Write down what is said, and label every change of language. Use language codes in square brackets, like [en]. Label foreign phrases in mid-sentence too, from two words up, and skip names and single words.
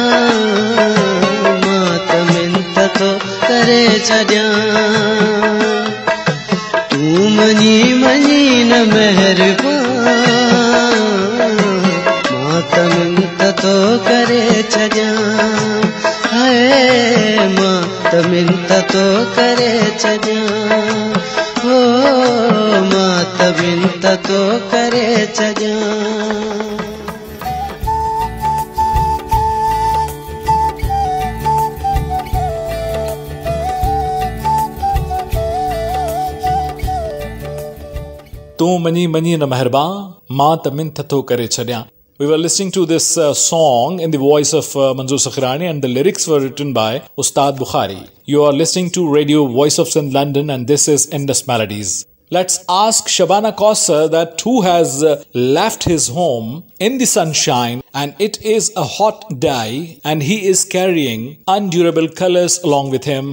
[sd] मात मिंत तो करे छॾियां तूं मञी मञी न महिरबान मात मिंत तो करे छॾियां हाय मात मिंत तो करे छॾियां हो मात मिंत तो करे छॾियां तू मनी मनी न मेहरबान मात मिंत तो करे छॾियां. [en] We were listening to this song in the voice of Manzoor Sakhirani, and the lyrics were written by Ustad Bukhari. You are listening to Radio Voice of Sindh London, and this is Indus Melodies. Let's ask Shabana Kausar that who has left his home in the sunshine and it is a hot day and he is carrying undurable colors along with him.